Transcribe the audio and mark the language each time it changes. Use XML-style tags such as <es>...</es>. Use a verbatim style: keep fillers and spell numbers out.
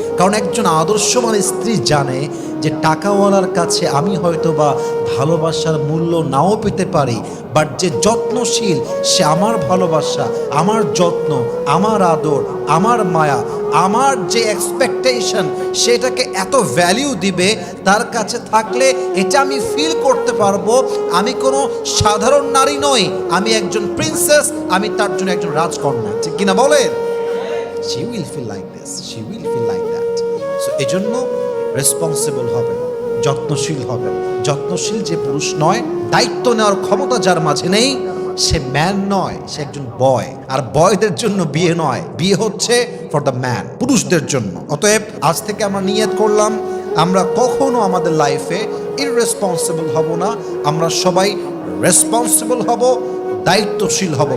<bn>কারণ একজন আদর্শমান স্ত্রী জানে যে টাকাওয়ালার কাছে আমি হয়তো বা ভালোবাসার মূল্য নাও পেতে পারি, বাট যে যত্নশীল সে আমার ভালোবাসা, আমার যত্ন, আমার আদর, আমার মায়া, আমার যে এক্সপেকটেশন সেটাকে এত ভ্যালিউ দিবে, তার কাছে থাকলে এটা আমি ফিল করতে পারবো আমি কোনো সাধারণ নারী নই, আমি একজন প্রিন্সেস, আমি তার জন্য একজন রাজকন্যা, ঠিক কিনা বলেন?</bn> <en>She will feel like this, she will feel like that.</en> <bn>So এজন্য রেসপন্সিবল হবেন, যত্নশীল হবেন। যত্নশীল যে পুরুষ নয়, দায়িত্ব নেওয়ার ক্ষমতা যার মাঝে নেই সে ম্যান নয়, সে একজন বয়। আর বয়দের জন্য বিয়ে নয়, বিয়ে হচ্ছে</bn> <en>for the man,</en> <bn>পুরুষদের জন্য। অতএব আজ থেকে আমরা নিয়ত করলাম আমরা কখনো আমাদের লাইফে ইররেসপন্সিবল হব না, আমরা সবাই রেসপন্সিবল হব, দায়িত্বশীল হব।</bn>